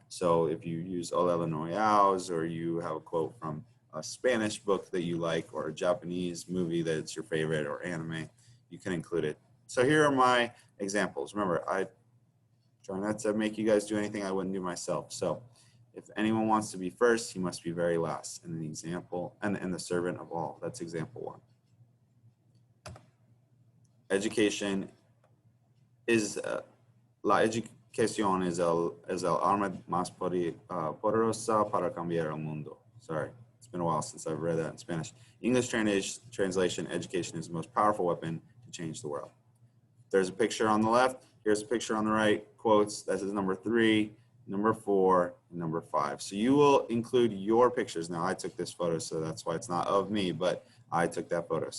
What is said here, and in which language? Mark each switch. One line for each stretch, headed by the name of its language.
English: So if you use Hola Noyaos, or you have a quote from a Spanish book that you like, or a Japanese movie that's your favorite, or anime, you can include it. So here are my examples. Remember, I try not to make you guys do anything I wouldn't do myself. So if anyone wants to be first, he must be very last. And the example, and the servant of all. That's example 1. Education is
Spanish: la educación es el arma más poderosa para cambiar el mundo.
English: Sorry, it's been a while since I've read that in Spanish. English translation, education is the most powerful weapon to change the world. There's a picture on the left. Here's a picture on the right. Quotes. That is number 3, number 4, and number 5. So you will include your pictures. Now I took this photo, so that's why it's not of me, but I took that photo.